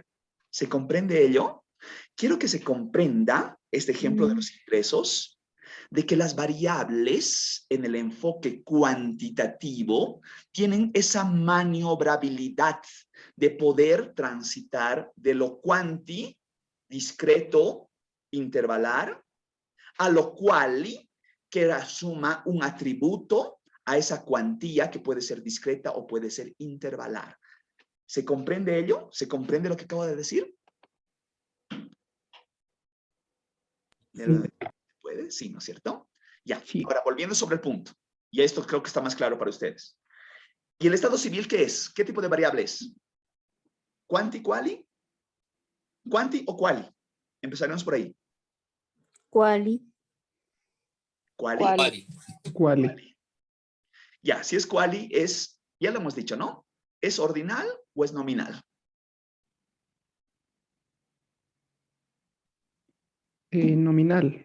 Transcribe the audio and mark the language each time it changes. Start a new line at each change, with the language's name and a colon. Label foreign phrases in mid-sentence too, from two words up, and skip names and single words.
Spanish: ¿Se comprende ello? Quiero que se comprenda este ejemplo de los ingresos, de que las variables en el enfoque cuantitativo tienen esa maniobrabilidad de poder transitar de lo quanti, discreto, intervalar, a lo quali, que asuma un atributo a esa cuantía que puede ser discreta o puede ser intervalar. ¿Se comprende ello? ¿Se comprende lo que acabo de decir? ¿Puede? Sí, ¿no es cierto? Ya. Sí. Ahora, volviendo sobre el punto. Y esto creo que está más claro para ustedes. ¿Y el estado civil qué es? ¿Qué tipo de variable es? ¿Quanti, quali? ¿Quanti o quali? Empezaremos por ahí. Quali. ¿Quali? Quali. Quali. Ya, si es quali es, ya lo hemos dicho, ¿no? ¿Es ordinal o es nominal? Nominal.